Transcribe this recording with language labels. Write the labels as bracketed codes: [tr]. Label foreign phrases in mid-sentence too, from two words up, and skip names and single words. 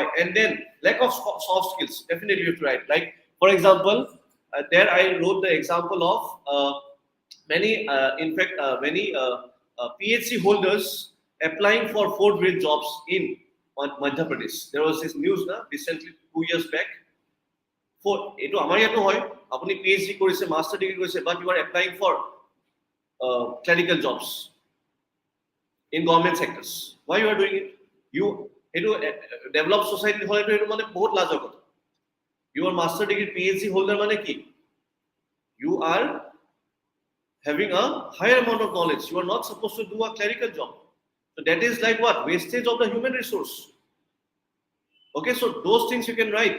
[en] And then lack of soft skills. Definitely you have to write. Like, for example, there I wrote the example of many PhD holders applying for 4th grade jobs in Madhya Pradesh. There was this news recently 2 years back. [as] For এতো আমাৰ যতো হয় আপুনি PhD কৰিছে, [en] master degree [as] কৰিছে, [en] but you are applying for clerical jobs in government sectors. Why you are doing it? You developed society [as] হলে এতো মানে বহুত লাজৰ কথা. [en] You are master degree PhD holder [as] মানে কি? [en] You are having a higher amount of knowledge. You are not supposed to do a clerical job. So that is like what? Wastage of the human resource. Okay, so those things you can write.